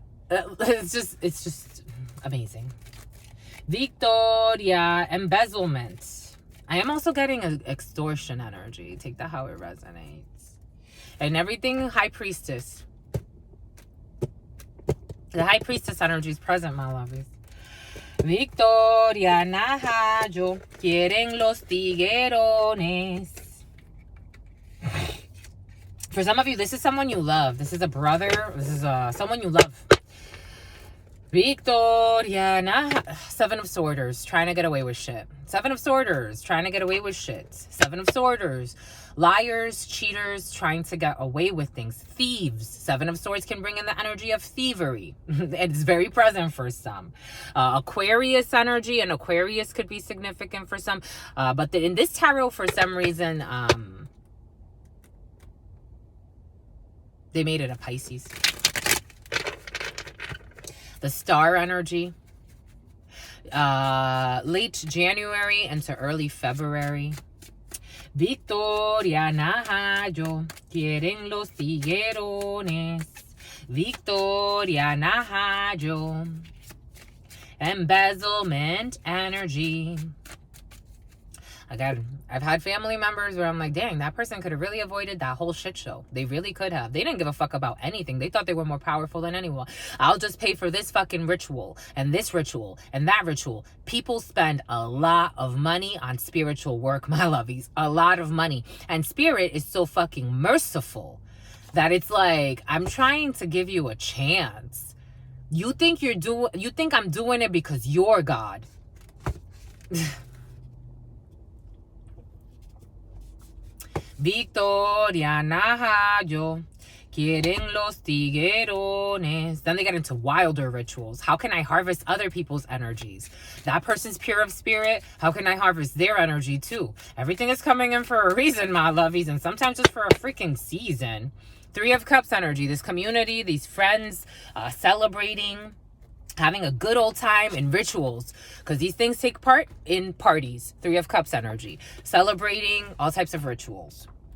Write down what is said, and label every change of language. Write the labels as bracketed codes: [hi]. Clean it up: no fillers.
[en] It's just amazing. Victoria embezzlement. I am also getting an extortion energy. Take that how it resonates. And everything High Priestess. The High Priestess energy is present, my lovies. Victoria Nahajo. [es] Quieren los tiguerones. [en] For some of you, this is someone you love. This is a brother. This is someone you love. Victoria Nahajo. Seven of Swords. Trying to get away with shit. Seven of Swords. Trying to get away with shit. Seven of Swords. Liars, cheaters, trying to get away with things. Thieves. Seven of Swords can bring in the energy of thievery. It's very present for some. Aquarius energy, and Aquarius could be significant for some. But in this tarot, for some reason, they made it a Pisces. The Star energy. Late January into early February. [es] Victoria Nahajo, quieren los tiguerones. [en] Victoria Nahajo, embezzlement energy. I've had family members where I'm like, dang, that person could have really avoided that whole shit show. They really could have. They didn't give a fuck about anything. They thought they were more powerful than anyone. I'll just pay for this fucking ritual and this ritual and that ritual. People spend a lot of money on spiritual work, my lovies. A lot of money. And Spirit is so fucking merciful that it's like, I'm trying to give you a chance. You think I'm doing it because you're God. [es] Victoria Nahajo, quieren los tiguerones. [en] Then they get into wilder rituals. How can I harvest other people's energies? That person's pure of spirit. How can I harvest their energy too? Everything is coming in for a reason, my lovies, and sometimes just for a freaking season. Three of Cups energy. This community, these friends, celebrating, having a good old time in rituals, because these things take part in parties. Three of Cups energy. Celebrating all types of rituals.